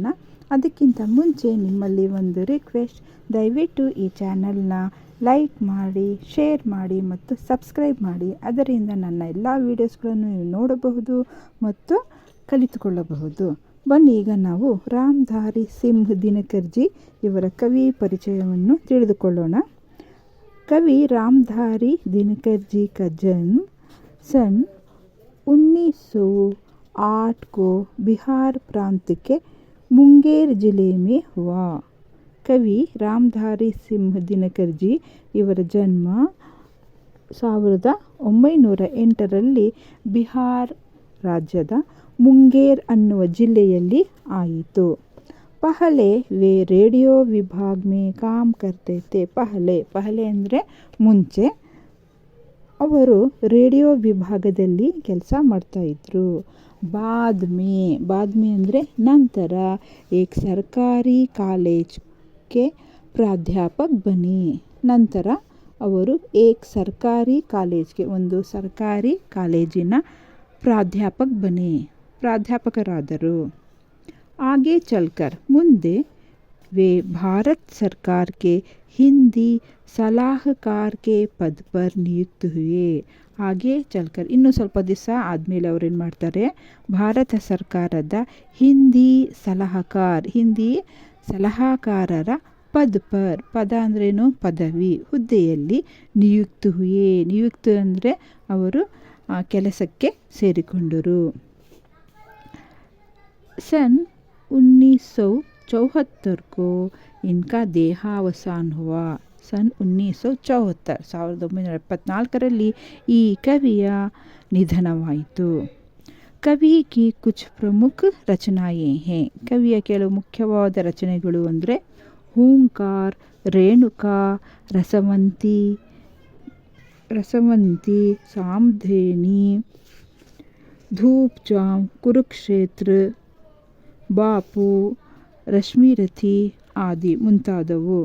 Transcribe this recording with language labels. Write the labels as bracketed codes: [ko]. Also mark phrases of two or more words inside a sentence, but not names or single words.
[kn] ಅದಕ್ಕಿಂತ ಮುಂಚೆ ನಿಮ್ಮಲ್ಲಿ ಒಂದು ರಿಕ್ವೆಸ್ಟ್, ದಯವಿಟ್ಟು ಈ ಚಾನಲ್ನ ಲೈಕ್ ಮಾಡಿ, ಶೇರ್ ಮಾಡಿ ಮತ್ತು ಸಬ್ಸ್ಕ್ರೈಬ್ ಮಾಡಿ. ಅದರಿಂದ ನನ್ನ ಎಲ್ಲ ವೀಡಿಯೋಸ್ಗಳನ್ನು ನೀವು ನೋಡಬಹುದು ಮತ್ತು ಕಲಿತುಕೊಳ್ಳಬಹುದು. ಬನ್ನಿ ಈಗ ನಾವು ರಾಮಧಾರಿ ಸಿಂಹ ದಿನಕರ್ಜಿ ಇವರ ಕವಿ ಪರಿಚಯವನ್ನು ತಿಳಿದುಕೊಳ್ಳೋಣ. [hi] ಕವಿ ರಾಮಧಾरी दिनकरजी का जन्म सन 1908 को बिहार प्रांत के मुंगेर जिले में हुआ. [kn] ಕವಿ ರಾಮಧಾರಿ ಸಿಂಹ ದಿನಕರ್ಜಿ ಇವರ ಜನ್ಮ 1908ರಲ್ಲಿ ಬಿಹಾರ್ ರಾಜ್ಯದ ಮುಂಗೇರ್ ಅನ್ನುವ ಜಿಲ್ಲೆಯಲ್ಲಿ ಆಯಿತು. [hi] ಪಹಲೆ वे रेडियो विभाग में काम करते थे. [kn] ಪಹಲೆ ಅಂದರೆ ಮುಂಚೆ, ಅವರು ರೇಡಿಯೋ ವಿಭಾಗದಲ್ಲಿ ಕೆಲಸ ಮಾಡ್ತಾಯಿದ್ರು. [hi] बाद में [kn] ಅಂದರೆ ನಂತರ एक ಸರ್ಕಾರಿ ಕಾಲೇಜ್ಗೆ [hi] प्राध्यापक बनी. [kn] ನಂತರ ಅವರು एक ಸರ್ಕಾರಿ ಕಾಲೇಜ್ಗೆ, ಒಂದು ಸರ್ಕಾರಿ ಕಾಲೇಜಿನ ಪ್ರಾಧ್ಯಾಪಕರಾದರು. [hi] आगे चलकर ಮುಂದೆ वे भारत सरकार के हिंदी सलाहकार के पद पर नियुक्त हुए. [kn] ಹಾಗೆ ಚಲ್ಕರ್ ಇನ್ನೂ ಸ್ವಲ್ಪ ದಿವಸ ಆದಮೇಲೆ ಅವ್ರೇನು ಮಾಡ್ತಾರೆ, ಭಾರತ ಸರ್ಕಾರದ ಹಿಂದಿ ಸಲಹಾಕಾರರ ಪದ ಅಂದ್ರೇನು, ಪದವಿ, ಹುದ್ದೆಯಲ್ಲಿ ನಿಯುಕ್ತ ಅಂದರೆ ಅವರು ಕೆಲಸಕ್ಕೆ ಸೇರಿಕೊಂಡರು. [hi] सन 1974 को इनका देहावसान हुआ. [kn] सन 1974ರಲ್ಲಿ ಈ ಕವಿಯ ನಿಧನವಾಯಿತು. [hi] कवि की कुछ प्रमुख रचनाएँ हैं. [kn] ಕವಿಯ ಕೆಲವು ಮುಖ್ಯವಾದ ರಚನೆಗಳು ಅಂದರೆ ಹೂಂಕಾರ, ರೇಣುಕಾ, ರಸವಂತಿ, ಸಾಮ್ಧೇನಿ, ಧೂಪ್ಚಾಮ್, ಕುರುಕ್ಷೇತ್ರ, ಬಾಪು, ರಶ್ಮಿರಥಿ ಆದಿ ಮುಂತಾದವು.